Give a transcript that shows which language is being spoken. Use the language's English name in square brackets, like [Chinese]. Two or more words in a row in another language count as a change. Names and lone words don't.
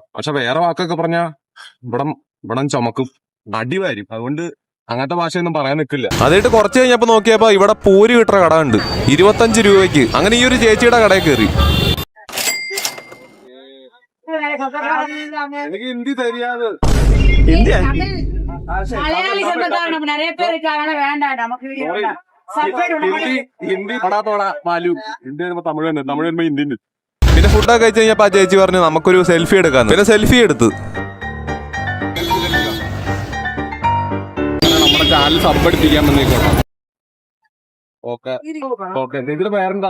[Malayalam] പക്ഷെ വേറെ വാക്കൊക്കെ പറഞ്ഞാ ഇവിടം ചുമക്കും, അടിവാരും. അതുകൊണ്ട് അങ്ങനത്തെ ഭാഷയൊന്നും പറയാൻ നിൽക്കില്ല. അതായിട്ട് കുറച്ച് കഴിഞ്ഞപ്പോ നോക്കിയപ്പോ ഇവിടെ പൂരി കിട്ടുന്ന കട ഉണ്ട് 25 രൂപയ്ക്ക്. അങ്ങനെ ഈ ഒരു ചേച്ചിയുടെ കടയിൽ കയറി. [Tamil] எனக்கு ஹிந்தி தெரியாது. [Malayalam] ഇന്ത്യ [Tamil] மலையாளி சொந்தக்காரங்க நம்ம நிறைய பேர் இருக்காங்க வேண்டாம் நமக்கு [Malayalam] ഹിന്ദി പടാത്തോടാ മാലു. ഹിന്ദി വരുമ്പോ തമിഴ് തന്നെ, തമിഴ് വരുമ്പോ ഹിന്ദി ഉണ്ട്. പിന്നെ ഫുഡൊക്കെ കഴിച്ച് കഴിഞ്ഞപ്പോ ആ ചേച്ചി പറഞ്ഞു നമുക്കൊരു സെൽഫി എടുക്കാന്ന്. പിന്നെ സെൽഫി എടുത്ത്. നമ്മുടെ ചാനൽ സബ്ബടിപ്പിക്കാൻ വന്നേക്കോട്ടെ. ഓക്കെ ഇതിന്റെ പേരെന്താ?